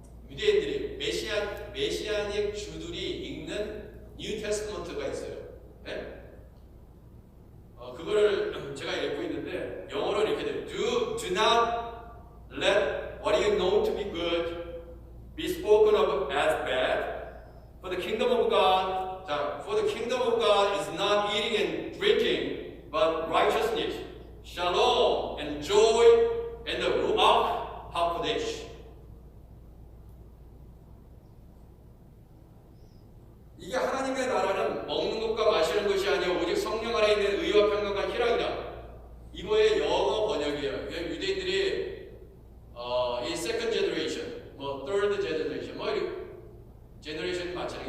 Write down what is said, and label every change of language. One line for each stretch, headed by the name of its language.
Korean: 유대인들이 메시아닉 주들이 읽는 뉴 테스트먼트가 있어요. 네? 그거를 제가 읽고 있는데 영어로 이렇게 돼요.
English: Do not let what you know to be good be spoken of as bad. For the kingdom of God, for the kingdom of God is not eating and drinking, but righteousness, shalom, and joy, and the ruach hakodesh.
Korean: 이게 하나님의 나라는 먹는 것과 마시는 것이 아니라 오직 성령 안에 있는 의와 평강과 희락이다. 이거의 영어 번역이에요. 유대인들이 이 second generation, 뭐 third generation, 뭐 이렇게 제너레이션이 많잖아요.